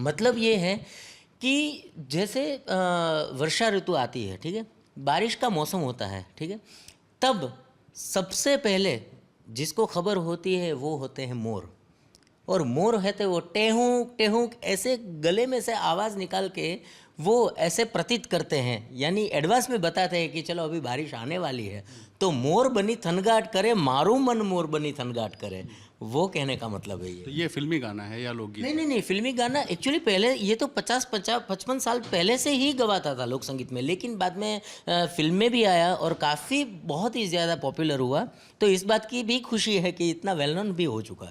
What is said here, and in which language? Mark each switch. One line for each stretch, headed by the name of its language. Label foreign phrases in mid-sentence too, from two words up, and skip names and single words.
Hindi: मतलब ये है कि जैसे वर्षा ऋतु आती है, ठीक है, बारिश का मौसम होता है, ठीक है, तब सबसे पहले जिसको खबर होती है वो होते हैं मोर। और मोर है तो वो टेहूँ टेहूँ ऐसे गले में से आवाज़ निकाल के वो ऐसे प्रतीत करते हैं, यानी एडवांस में बताते हैं कि चलो अभी बारिश आने वाली है,
Gujarati: तो મોર બની થનગાટ કરે, મારું મન મોર બની થનગાટ કરે,
Hindi: वो कहने का मतलब है ये। तो ये फिल्मी गाना है या लोकगीत? नहीं, फिल्मी गाना एक्चुअली पहले ये तो 50-55 साल पहले से ही गवाता था लोक संगीत में, लेकिन बाद में फिल्म में भी आया और काफ़ी बहुत ही ज़्यादा पॉपुलर हुआ। तो इस बात की भी खुशी है कि इतना
English: well known
Hindi: भी हो चुका।